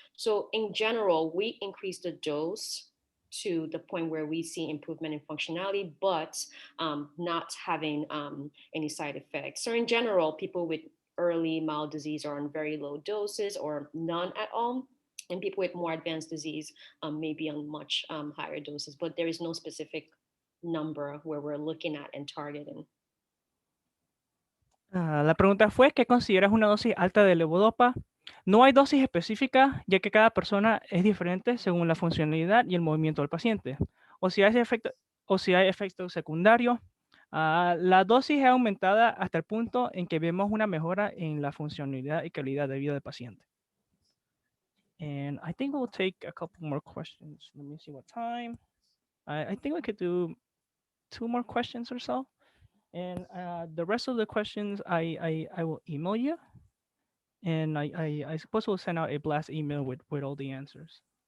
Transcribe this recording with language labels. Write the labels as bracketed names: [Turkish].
[English] So in general, we increase the dose to the point where we see improvement in functionality, but not having any side effects. So in general, people with early mild disease are on very low doses or none at all. And people with more advanced disease may be on much higher doses, but there is no specific number where we're looking at and targeting. [Spanish] La pregunta fue, ¿qué consideras una dosis alta de levodopa? No hay dosis específica, ya que cada persona es diferente según la funcionalidad y el movimiento del paciente. O si hay efectos secundarios, la dosis es aumentada hasta el punto en que vemos una mejora en la funcionalidad y calidad de vida del paciente. [English] And I think we'll take a couple more questions. Let me see what time. I think we could do 2 more questions or so. And the rest of the questions, I will email you. And I suppose we'll send out a blast email with all the answers.